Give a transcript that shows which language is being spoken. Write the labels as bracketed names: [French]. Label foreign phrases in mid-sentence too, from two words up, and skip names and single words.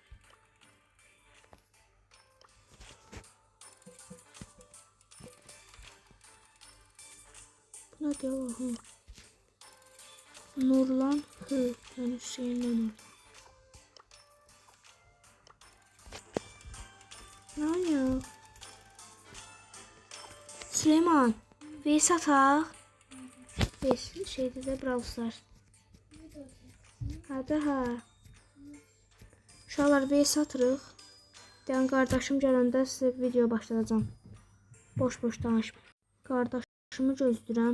[Turkish] Bu ne diyor? Nurlan yani Hüseyin'den oldu. Ne ya? [Azerbaijani] Süleyman, Veys ataq. Veys şeydə də Brawl Stars. Hadi ha. Uşaqlar Veys atırıq. Deyən qardaşım gələndə sizə video başlayacağım. Boş danışma. Qardaşımı gözləyirəm.